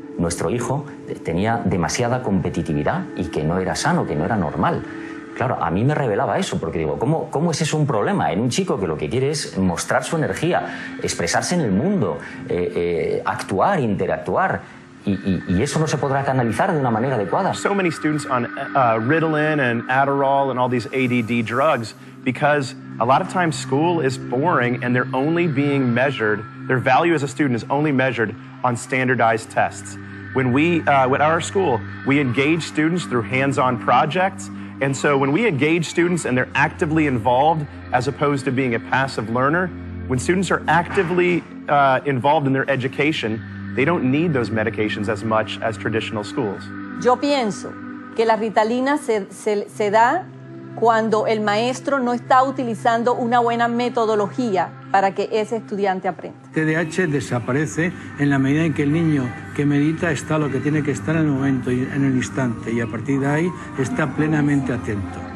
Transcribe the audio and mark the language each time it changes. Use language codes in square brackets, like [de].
[es] Nuestro hijo tenía demasiada competitividad y que no era sano, que no era normal. Claro, a mí me revelaba eso, porque digo, ¿cómo es eso un problema en un chico que lo que quiere es mostrar su energía, expresarse en el mundo, actuar, interactuar? Y eso no se podrá canalizar de una manera adecuada. [en] So many students on Ritalin and Adderall and all these ADD drugs because a lot of times school is boring and they're only being measured, their value as a student is only measured on standardized tests. When at our school, we engage students through hands-on projects. And so when we engage students and they're actively involved as opposed to being a passive learner, when students are actively involved in their education, they don't need those medications as much as traditional schools. [es] Yo pienso que la Ritalina se da cuando el maestro no está utilizando una buena metodología para que ese estudiante aprenda. TDAH desaparece en la medida en que el niño que medita está lo que tiene que estar en el momento y en el instante y a partir de ahí está plenamente atento.